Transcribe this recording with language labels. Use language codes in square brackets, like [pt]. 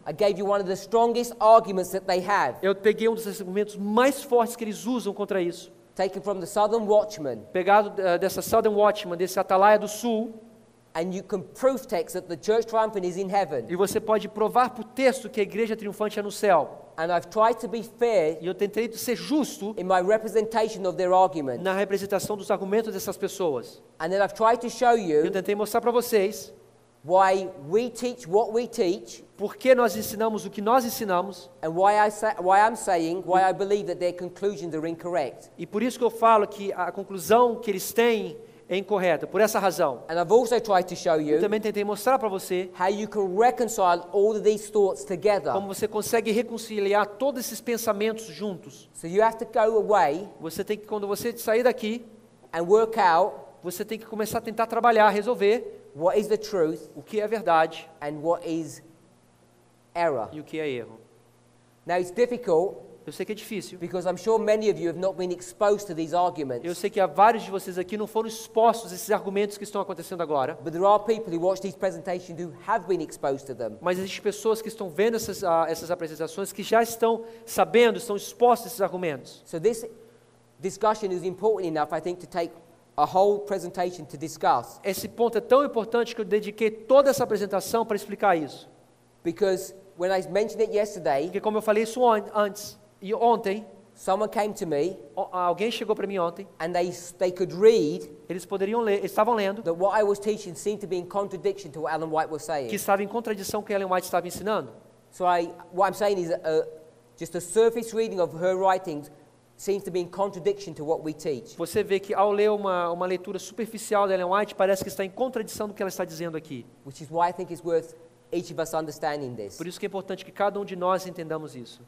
[en] I gave you one of the strongest arguments that they have, [pt] Eu peguei um dos argumentos mais fortes que eles usam contra isso, [en] taken from the Southern Watchman, [pt] pegado dessa Southern Watchman, desse Atalaia do Sul, [en] and you can proof text that the church triumphant is in heaven. [pt] e você pode provar por texto que a igreja triunfante é no céu. [en] And I've tried to be fair [pt] E eu tentei ser justo [en] in my representation of their argument. [pt] na representação dos argumentos dessas pessoas. [en] And then I've tried to show [pt] Eu [en] you [pt] tentei mostrar para vocês [en] why we teach what we teach, [pt] por que nós ensinamos o que nós ensinamos, [en] and why I'm saying why I believe that their conclusions are incorrect. [pt] e por isso que eu falo que a conclusão que eles têm é incorreta, por essa razão. [en] And I've also tried to show [pt] Eu [en] you [pt] também tentei mostrar para você [en] how you can reconcile all of these thoughts together. [pt] como você consegue reconciliar todos esses pensamentos juntos. [en] So you have to go away [pt] Você tem que, quando você sair daqui, [en] and work out [pt] você tem que começar a tentar trabalhar, resolver [en] what is the truth [pt] o que é verdade [en] and what is error. [pt] e o que é erro. [en] Now it's difficult [pt] Eu sei que é difícil. [en] because I'm sure many of you have not been exposed to these [pt] Eu [en] arguments. [pt] sei que há vários de vocês aqui não foram expostos a esses argumentos que estão acontecendo agora. [en] But there are people who watch these presentations who have been exposed to them. [pt] Mas existem pessoas que estão vendo essas apresentações que já estão sabendo, estão expostos a esses argumentos. [en] So this discussion is important enough, I think, to take a whole presentation to discuss. [pt] Esse ponto é tão importante que eu dediquei toda essa apresentação para explicar isso. [en] Because when I mentioned it yesterday, [pt] Porque como eu falei isso antes, e ontem, [en] someone came to me [pt] alguém chegou para mim ontem, [en] and they could read [pt] eles poderiam ler, eles estavam lendo, [en] that what I was teaching seemed to be in contradiction to what Ellen White was [pt] que [en] saying. [pt] estava em contradição com o que Ellen White estava ensinando. [en] So what I'm saying is just a surface reading of her writings seems to be in contradiction to what we teach. [pt] Você vê que ao ler uma leitura superficial da Ellen White, parece que está em contradição do que ela está dizendo aqui. [en] Which is why I think it's worth each of us understanding this. [pt] Por isso que é importante que cada um de nós entendamos isso.